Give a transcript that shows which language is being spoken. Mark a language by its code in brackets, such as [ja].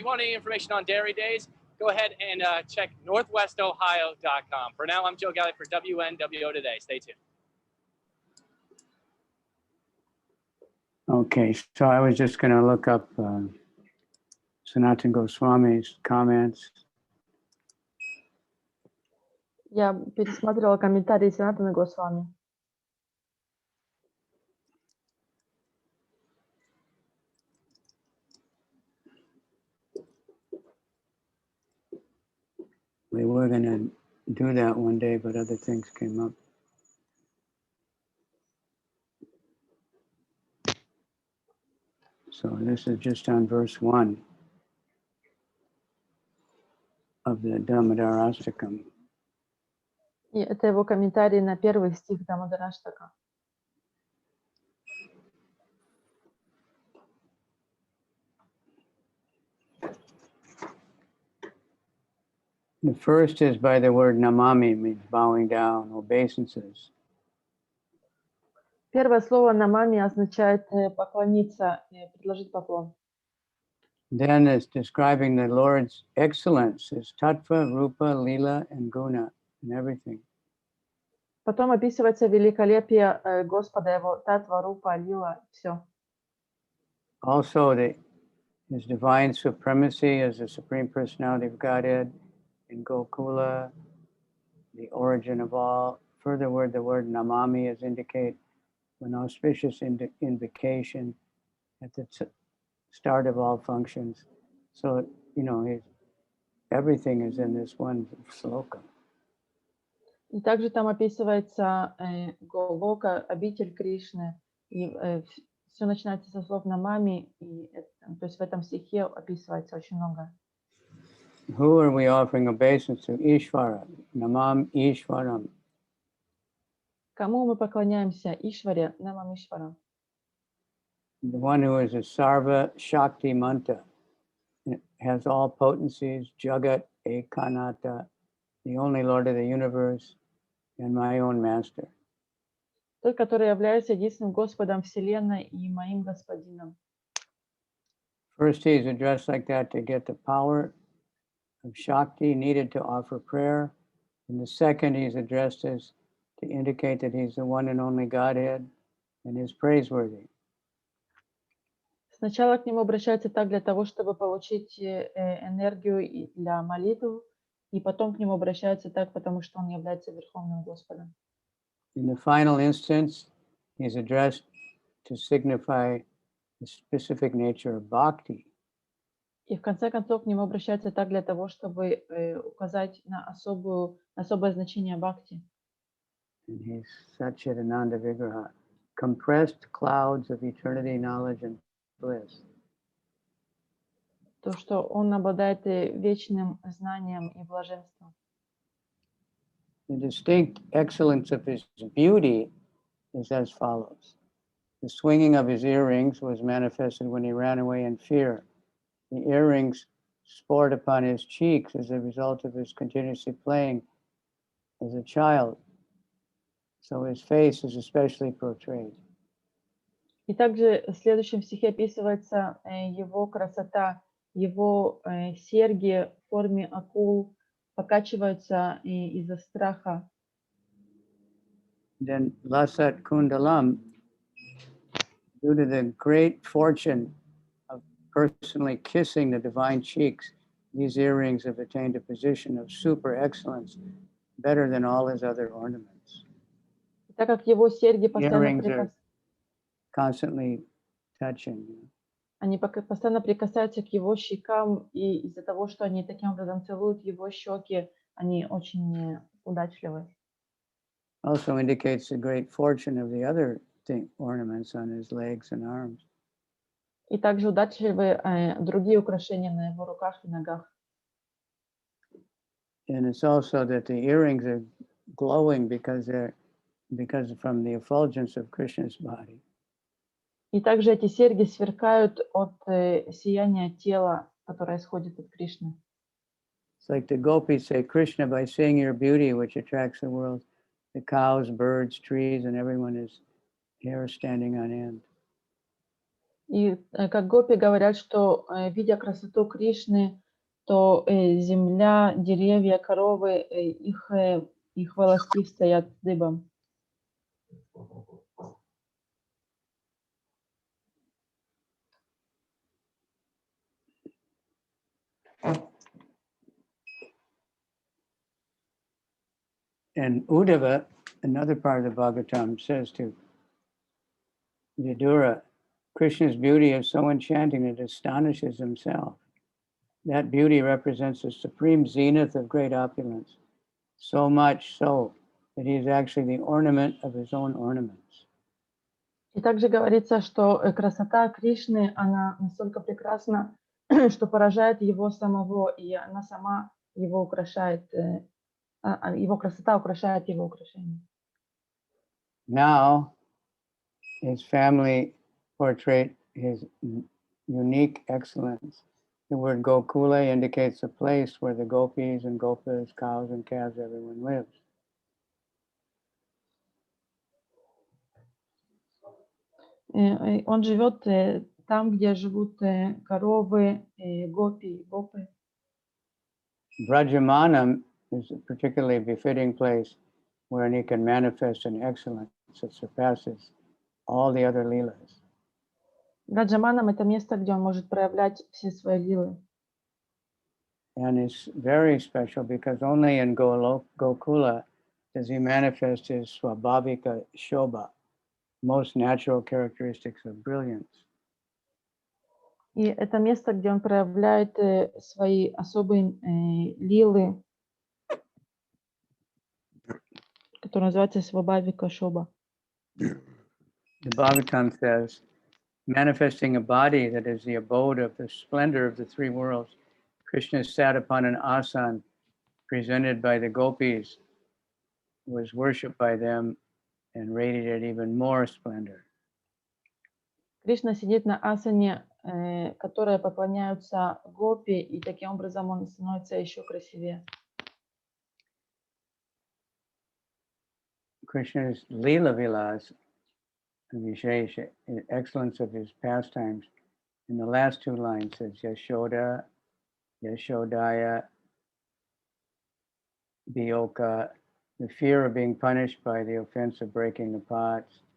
[en] You want any information on dairy days? Go ahead and check northwestohio.com. For now, I'm Joe Galley for WNWO Today. Stay tuned. Okay, so I was just going to look up Sanatana Goswami's comments. [ru] Я пересматривала комментарии Санатана Госвами. [en] We were going to do that one day, but other things came up. So this is just on verse 1 of the Damodara-ashtakam. [ru] И это его комментарий на первый стих Дамодараштака. [en] The first is by the word namami, means bowing down, obeisances. [ru] Первое слово намами означает поклониться, предложить поклон. [en] Then it's describing the Lord's excellence, his tattva, rupa, lila, and guna, and everything. [ru] Потом описывается великолепие Господа, его татва, рупа, лила, все. [en] Also, his divine supremacy as the Supreme Personality of Godhead in Gokula, the origin of all. Further, the word namami is indicate an auspicious invocation at the start of all functions. So, you know, everything is in this one sloka. [ru] И также там описывается Голока, обитель Кришны, и все начинается со слов намами, и то есть в этом стихе описывается очень много. [en] Who are we offering obeisance to? Ishvara, namam Ishvaram. [ru] Кому мы поклоняемся? Ишваре, намам Ишварам. [en] The one who is a Sarva Shakti Manta, has all potencies, Jagat Ekanata, the only Lord of the universe, and my own master. [ru] Тот, который является единственным Господом Вселенной и моим Господином. [en] First, he is addressed like that to get the power of Shakti needed to offer prayer. And the second, he's addressed as to indicate that he's the one and only Godhead and is praiseworthy. [ru] Сначала к нему обращаются так для того, чтобы получить энергию для молитв, и потом к нему обращаются так, потому что он является Верховным Господом. [en] In the final instance, he's addressed to signify the specific nature of bhakti. [ru] И в конце концов к нему обращаются так для того, чтобы указать на особое значение бхакти. [en] And he's Satchidananda Vigraha, compressed clouds of eternity, knowledge, and bliss. [ru] То, что он обладает вечным знанием и блаженством. [en] The distinct excellence of his beauty is as follows. The swinging of his earrings was manifested when he ran away in fear. The earrings sport upon his cheeks as a result of his continuously playing as a child. So his face is especially portrayed. [ru] И также в следующем стихе описывается его красота, его серьги в форме акул покачиваются из-за страха. [en] Then Lasat Kundalam, due to the great fortune of personally kissing the divine cheeks, these earrings have attained a position of super excellence, better than all his other ornaments. [ru] Так как его серьги [en] Earrings are constantly touching. [ru] они постоянно прикасаются к его щекам, и из-за того, что они таким образом целуют его щеки, они очень удачливы. [en] Also indicates the great fortune of the other ornaments on his legs and arms. [ru] И также удачливы другие украшения на его руках и ногах. [en] And it's also that the earrings are glowing because from the effulgence of Krishna's body. [ru] И также эти серьги сверкают от сияния тела, которое исходит от Кришны. [en] It's like the gopis say, Krishna, by seeing your beauty, which attracts the world, the cows, birds, trees, and everyone is hair standing on end. [ru] И как гопи говорят, что видя красоту Кришны, то земля, деревья, коровы, их волоски стоят дыбом. [en] And Uddhava, another part of the Bhagavatam, says to Vidura, Krishna's beauty is so enchanting it astonishes himself. That beauty represents the supreme zenith of great opulence, so much so that he is actually the ornament of his own ornaments. [ru] И также говорится, что красота Кришны, она настолько прекрасна, что поражает его самого, и она сама его украшает, его красота украшает его украшение. [en] Now, his family portray his unique excellence. The word Gokula indicates a place where the gopis and gopas, cows and calves, everyone lives. [ru] Он живет там, где живут коровы, гопи, гопы. [en] Brajamanam is a particularly befitting place wherein he can manifest an excellence that surpasses all the other leelas. [ru] Браджаманам это место, где он может проявлять все свои лилы. [en] And it's very special because only in Gokula does he manifest his swabhavika shobha, most natural characteristics of brilliance. [ru] И это место, где он проявляет свои особые лилы, которые называются свабхавика шоба. [en] The Bhagavatam says, manifesting a body that is the abode of the splendor of the three worlds, Krishna sat upon an asan presented by the gopis, was worshipped by them, and radiated even more splendor. [ru] Кришна сидит на асане, которые поклоняются гопи, и таким образом он становится еще красивее. [en] Krishna's Leela Vilas, Vishesha, excellence of his pastimes, in the last two lines says Yashoda, Yashodaya, Bioka, the fear of being punished by the offense of breaking the pots.